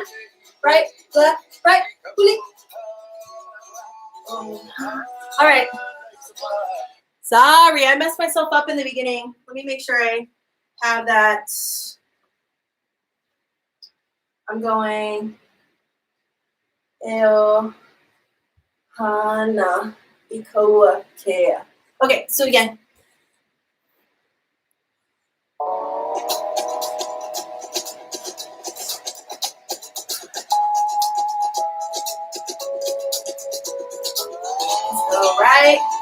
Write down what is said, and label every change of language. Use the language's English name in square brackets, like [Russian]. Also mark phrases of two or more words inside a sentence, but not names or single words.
[English] Right, left, right. Huli. Oh. All right. Sorry, I messed myself up in the beginning. Let me make sure I have that. I'm going [Hawaiian] ʻaina ikoa kea. [English] Okay, so again. Let's go right.